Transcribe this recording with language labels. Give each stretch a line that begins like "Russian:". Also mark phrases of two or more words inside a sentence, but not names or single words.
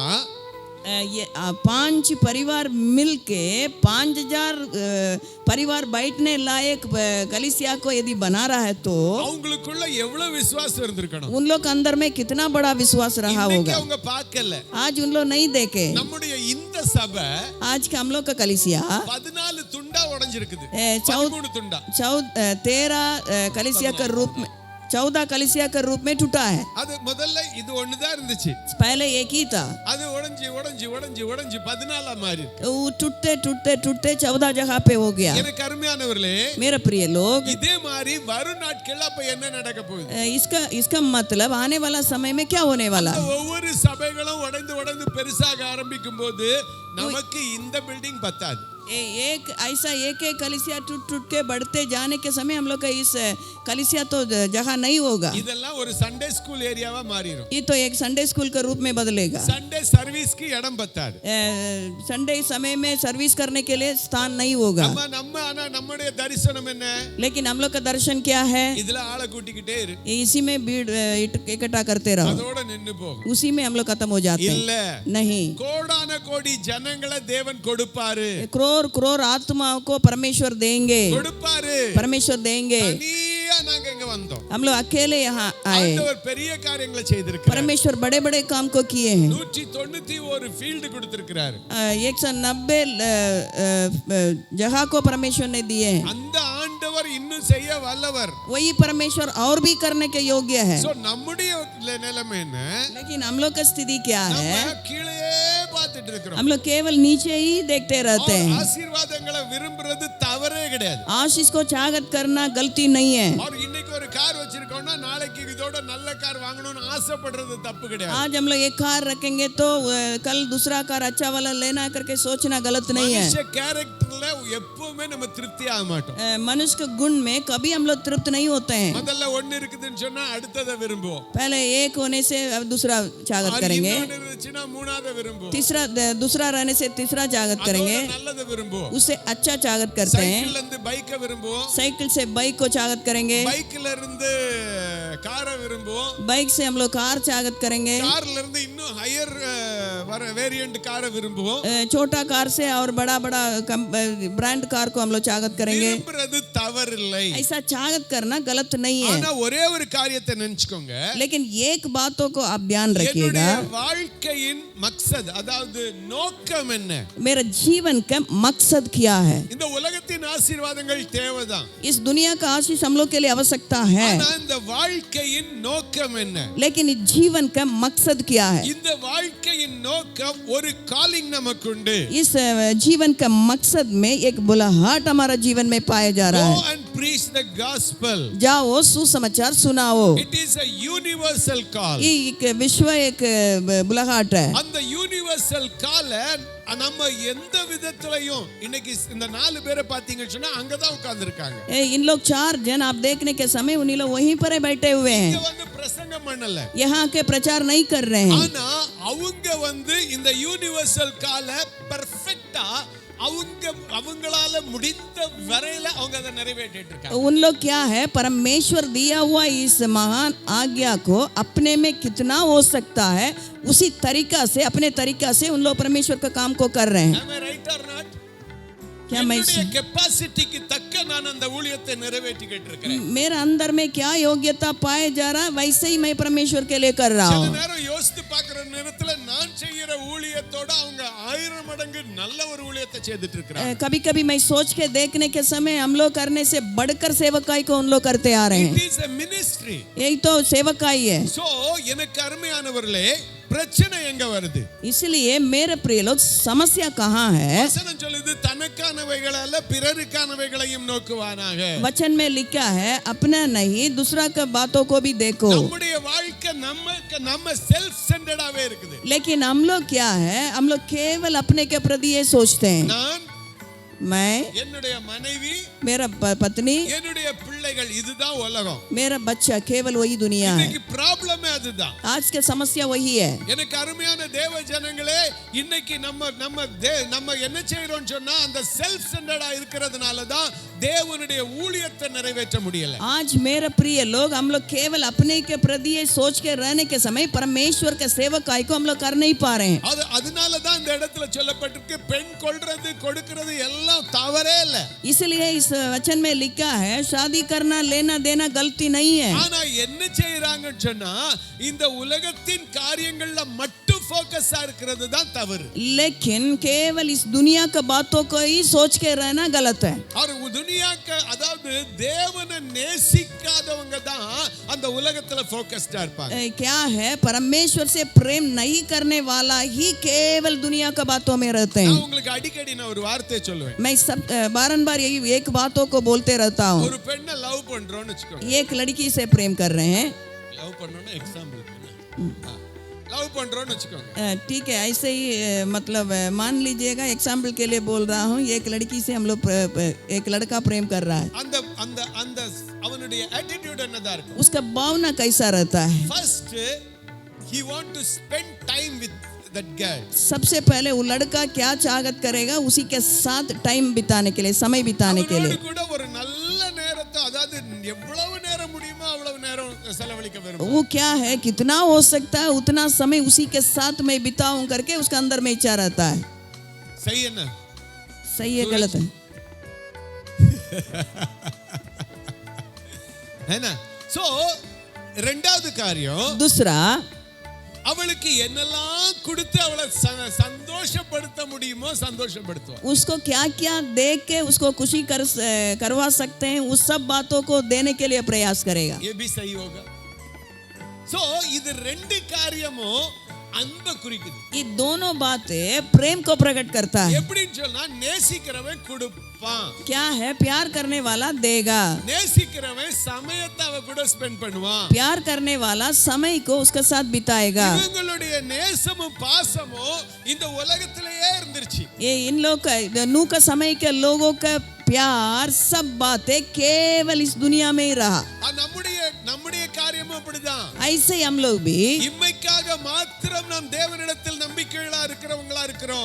Hindi: ये 5 परिवार मिलके 5000 परिवार बैठने लायक कलीसिया को यदि बना रहा है तो
Tamil: அவங்களுக்குள்ள எவ்வளவு விசுவாசம் இருந்திருக்கணும்.
Hindi: उन लोग के अंदर में कितना बड़ा विश्वास रहा होगा।
Tamil: அவங்க பார்க்கல.
Hindi: आज उन लोग नहीं देखे।
Tamil: நம்முடைய இந்த சபை
Hindi: आज का हम लोग का कलीसिया
Tamil: 14 துண்டா உடைஞ்சிருக்குது. 13 துண்டா.
Hindi: 13 कलीसिया के रूप में 14 कलीसिया के रूप में टूटा है।
Tamil: அது முதல்ல இது ஒண்ணுதான் இருந்துச்சு.
Hindi: पहले एक ही था,
Tamil: அது உடைஞ்சு 14 மாறி.
Hindi: वो टूटते टूटते टूटते 14 जगह पे हो गया।
Tamil: எனக்கு அருமையானவர்களே,
Hindi: मेरे प्रिय लोग,
Tamil: இதே மாதிரி வரும் நாட்கள்ல அப்ப என்ன நடக்க போகுது?
Hindi: इसका मतलब आने वाला समय में क्या होने वाला है?
Tamil: ஒவ்வொரு சபைகளும் உடைந்து பெருசாக ஆரம்பிக்கும் போது நமக்கு இந்த பில்டிங் பத்தாது.
Hindi: एक ऐसा एक कलीसिया टूट के बढ़ते जाने के समय हम लोग का इस कलीसिया तो जगह नहीं होगा।
Tamil: இதெல்லாம் ஒரு
English: Sunday school area
Tamil: மாறிடும்.
Hindi: ये तो एक
English: Sunday school
Hindi: के रूप में बदलेगा।
English: Sunday service
Tamil: की இடம் பத்தாது.
Hindi: संडे समय में सर्विस करने के लिए स्थान नहीं होगा।
Tamil: நம்முடைய தரிசனம் என்ன?
Hindi: लेकिन हम लोग का दर्शन क्या है?
Tamil: இதுல ஆளை கூட்டிக்கிட்டே இரு.
Hindi: इसी में भीड़ इकट्ठा करते रहो,
Tamil: அதோட நின்னு போகும்.
Hindi: उसी में हम लोग खत्म हो जाते हैं।
Tamil: இல்ல,
Hindi: नहीं,
Tamil: கோடான கோடி ஜனங்களை தேவன் கொடுப்பாரு.
Hindi: करोड़ आत्माओं को परमेश्वर देंगे,
Tamil: கொடுப்பாரு,
Hindi: परमेश्वर देंगे।
Tamil: தனியா நாங்க இங்க வந்தோம்.
Hindi: हम लोग अकेले यहाँ आए।
Tamil: ஆண்டவர் பெரிய காரியங்களை செய்திருக்கிறார்.
Hindi: परमेश्वर बड़े बड़े काम को किए हैं।
Tamil: 191 ஃபீல்ட் கொடுத்திருக்கிறார்.
Hindi: 190 जगह को परमेश्वर ने दिए हैं।
Tamil: அந்த ஆண்டவர் இன்னும் செய்ய வல்லவர்.
Hindi: वही परमेश्वर और भी करने के योग्य है।
Tamil: சோ நம்முடைய நிலைமை என்ன?
Hindi: लेकिन हम लोग की स्थिति क्या है?
Tamil: நம்ம கீழே பார்த்து பார்த்துட்டு இருக்கிறோம்.
Hindi: हम लोग केवल नीचे ही देखते रहते हैं.
Tamil: ஆசீர்வாதங்களை விரும்புறது தவறே கிடையாது.
Hindi: आशीष को चाहत करना गलती नहीं है.
Tamil: और இன்னைக்கு ஒரு கார் வச்சிருக்கோம்னா நாளைக்கு இதோட நல்ல கார் வாங்கணும்னு ஆசைப்படுறது தப்பு கிடையாது.
Hindi: आज हम लोग एक कार रखेंगे तो कल दूसरा कार अच्छा वाला लेना करके सोचना गलत नहीं है.
Tamil: மனுஷ கேரக்டர்ல எப்பவுமே நம்ம திருப்தி ஆக மாட்டோம்.
Hindi: मनुष्य के गुण में कभी हम लोग तृप्त नहीं होते हैं.
Tamil: முதல்ல ஒன்னு இருக்குதுன்னு சொன்னா அடுத்ததை விரும்புவோம்.
Hindi: पहले एक होने से अब दूसरा चाहत करेंगे.
Tamil: இருந்துச்சுன்னா மூணாவது விரும்புவோம்.
Hindi: तीसरा दूसरा रहने से तीसरा चाहत करेंगे.
Tamil: நல்லது விரும்புவோம்.
Hindi: उससे अच्छा चाहत करते हैं.
Tamil: சைக்கிள்ல இருந்து பைக்கை விரும்புவோம்.
Hindi: साइकिल से बाइक को चाहत करेंगे.
Tamil: பைக்ல இருந்து காரை விரும்புவோம்.
Hindi: बाइक से हम लोग कार चाहत करेंगे.
Tamil: கார்ல இருந்து இன்னும்
English: higher variant
Tamil: காரை விரும்புவோம்.
Hindi: छोटा कार से और बड़ा बड़ा ब्रांड कार को हम लोग चाहत करेंगे.
Tamil: விரும்புறது தவறில்லை.
Hindi: ऐसा चाहत करना गलत नहीं है.
Tamil: ஆனா ஒரே ஒரு காரியத்தை நினைச்சுக்கோங்க.
Hindi: लेकिन एक बातों को आप ध्यान रखिएगा.
Tamil: என்னுடைய வாழ்க்கையின் மக்சத் அதாவது நோக்கம் என்ன?
Hindi: मेरा जीवन का मकसद क्या है?
Tamil: இந்த உலகத்தின் ஆசீர்வாதங்கள் தேவைதான்.
Hindi: इस दुनिया का आशीष हम लोग के लिए आवश्यकता है.
Tamil: ஆனா இந்த வாழ்க்கையின் நோக்கம் என்ன?
Hindi: लेकिन इस जीवन का मकसद क्या है?
Tamil: இந்த வாழ்க்கையின் நோக்கம் ஒரு காலிங் நமக்கு உண்டு.
Hindi: इस जीवन का मकसद में एक बुलाहट हमारा जीवन में पाया जा रहा
English: Go
Hindi: है.
English: and preach the gospel.
Hindi: जाओ सुसमाचार सुनाओ.
English: It is a universal call.
Hindi: ये एक विश्व एक बुलाहट है.
Tamil: அந்த
English: universal call
Tamil: நம்ம எந்த விதத்திலையும் இன்னைக்கு இந்த 4 பேரை பாத்தீங்கன்னு சொன்னா அங்கதான் உட்கார்ந்து இருக்காங்க.
Hindi: इन लोग 4 जन आप देखने के समय उन्हीं लोग वहीं पर बैठे हुए हैं.
Tamil: இங்க வந்து பிரசங்கம் பண்ணல.
Hindi: यहाँ के प्रचार नहीं कर रहे हैं.
Tamil: ஆனா அவங்க வந்து இந்த
English: universal call
Tamil: பெர்ஃபெக்ட்டா அவங்களால முடிந்த வரையில அவங்க அதை நிறைவேற்றிட்டு இருக்காங்க.
Hindi: उन लोग क्या है परमेश्वर दिया हुआ इस महान आज्ञा को अपने में कितना हो सकता है उसी तरीका से अपने तरीका से उन लोग परमेश्वर का काम को कर रहे हैं.
English: Am I right or not?
Hindi: क्या मैं
Tamil: கெபாசிட்டிக்கு தக்க நான் அந்த ஊழியத்தை நிறைவேற்றிக்கிட்டு இருக்கிறேன்.
Hindi: मेरे अंदर में क्या योग्यता पाए जा रहा है वैसे ही मैं परमेश्वर के लिए कर रहा
Tamil: சில
Hindi: हूँ.
Tamil: நேரம் யோசித்து பார்க்கிற நேரத்துல நான் செய்யற ஊழியத்தோட அவங்க 1000 மடங்கு நல்ல ஒரு ஊழியத்தை செய்துட்டு இருக்காங்க.
Hindi: कभी कभी मैं सोच के देखने के समय हम लोग करने से बढ़कर सेवकाई को उन लोग करते आ रहे
English: It
Hindi: हैं.
English: is a ministry.
Hindi: यही तो सेवकाई है.
Tamil: So எனக்கு அருமையானவர்களே பிரச்சனை எங்க வருது?
Hindi: इसलिए मेरे प्रिय लोग समस्या कहाँ है?
Tamil: வசனம் சொல்லுது தனக்கானவைகள் அல்ல பிறருக்கானவைகளையும் நோக்குவானாக.
Hindi: वचन में लिखा है अपना नहीं दूसरा का बातों को भी देखो.
Tamil: நம்முடைய வாழ்க்கை நம்ம
English: self centered
Tamil: இருக்குது.
Hindi: लेकिन हम लोग क्या है हम लोग केवल अपने के प्रति ये सोचते हैं.
Tamil: நான்
Hindi: मैं
Tamil: என்னுடைய மனைவி
Hindi: मेरा पत्नी
Tamil: என்னுடைய பிள்ளைகள் இதுதான் உலகம்.
Hindi: मेरा बच्चा केवल वही दुनिया है.
Tamil: இன்னைக்கு ப்ராப்ளமே அதுதான்.
Hindi: आज की समस्या वही है.
Tamil: எனக்கு அருமையான தேவ ஜனங்களே இன்னைக்கு நம்ம என்ன செய்றோம்னு சொன்னா அந்த
English: self centered
Tamil: இருக்கிறதுனால தான் தேவனுடைய ஊழியத்தை நிறைவேற்ற முடியல.
Hindi: आज मेरे प्रिय लोग हम लोग केवल अपने के प्रति ये सोच के रहने के समय परमेश्वर के सेवकाई को हम लोग कर नहीं पा रहे हैं.
Tamil: அதனால தான் இந்த இடத்துல சொல்லப்பட்டிருக்கு பெண் கொல்றது கொடுக்கிறது எல்லாம் தவறே இல்ல.
Hindi: इसलिए इस वचन में लिखा है शादी करना लेना देना गलती नहीं है.
Tamil: ஆனா என்ன செய்றாங்கன்னு சொன்னா இந்த உலகத்தின் காரியங்கள்ல மட்டும் ஃபோக்கஸா இருக்கிறது தான் தவறு.
Hindi: लेकिन केवल इस दुनिया का बातों को ही सोच के रहना गलत है. और दुनिया का
Tamil: அதாவது தேவனை நேசிக்காதவங்க தான் அந்த உலகத்துல ஃபோக்கஸ்டா இருப்பாங்க.
Hindi: क्या है परमेश्वर से प्रेम नहीं करने वाला ही केवल दुनिया का बातों में रहते हैं.
Tamil: நான் உங்களுக்கு அடிக்கடி நான் ஒரு வார்த்தை சொல்லுவேன்.
Hindi: मैं सब बारंबार यही एक बातों को बोलते रहता हूँ.
Tamil: ஒரு பெண்ணை லவ் பண்றோம்னு வெச்சுக்கோங்க.
Hindi: एक लड़की से प्रेम कर रहे हैं.
Tamil: லவ் பண்ணனும் எக்ஸாம்பிள் லவ் பண்றோம்னு வெச்சுக்கோங்க.
Hindi: ठीक है ऐसे ही मतलब मान लीजिएगा एग्जाम्पल के लिए बोल रहा हूँ. एक लड़की से हम लोग एक लड़का प्रेम कर रहा है.
Tamil: அந்த அந்த அந்த அவனுடைய attitude என்னதா இருக்கும்?
Hindi: उसका भावना कैसा रहता है?
English: First he want to spend time with that girl.
Hindi: सबसे पहले वो लड़का क्या चाहत करेगा उसी के साथ टाइम बिताने के लिए समय बिताने के लिए.
Tamil: கூட ஒரு நல்ல நேரத்தை அதாவது எவ்வளவு நேரம் முடியுமோ அவ்வளவு நேரம் செலவழிக்க விரும்புவான்.
Hindi: वो क्या है कितना हो सकता है उतना समय उसी के साथ मैं बिताऊं करके उसका अंदर में इच्छा रहता है. सही है ना? सही है गलत है? है ना?
Tamil: सो ரெண்டாவது காரியம்
Hindi: दूसरा
Tamil: அவளுக்கு என்னெல்லாம் கொடுத்து அவளை சந்தோஷப்படுத்த முடியுமோ சந்தோஷப்படுத்துவான்.
Hindi: उसको क्या क्या देख के उसको खुशी करवा सकते हैं उस सब बातों को देने के लिए प्रयास करेगा. ये भी सही होगा.
Tamil: सो இது ரெண்டு காரியமும் அன்பை குறிக்குது.
Hindi: ये दोनों बातें प्रेम को प्रकट करता है।
Tamil: எப்படின்னு சொன்னா நேசிக்கிறவன் கொடுப்பான்.
Hindi: क्या है? प्यार करने वाला देगा।
Tamil: நேசிக்கிறவன் சமயத்தை அவ கூட ஸ்பெண்ட் பண்ணுவான்.
Hindi: प्यार करने वाला समय को उसके साथ बिताएगा।
Tamil: இவங்களுடைய நேசமும் பாசமும் இந்த உலகத்திலேயே இருந்துருச்சு.
Hindi: ये इन लोग का नूह का समय के लोगों का प्यार सब बातें केवल इस दुनिया में ही रहा।
Tamil: நம்முடைய காரியமும் அப்படிதான்.
Hindi: ऐसे हम लोग भी
Tamil: இம்மைக்காக மாத்திரம் நாம் தேவனிடத்தில் நம்பிக்கையா இருக்கிறவங்களா இருக்கிறோம்.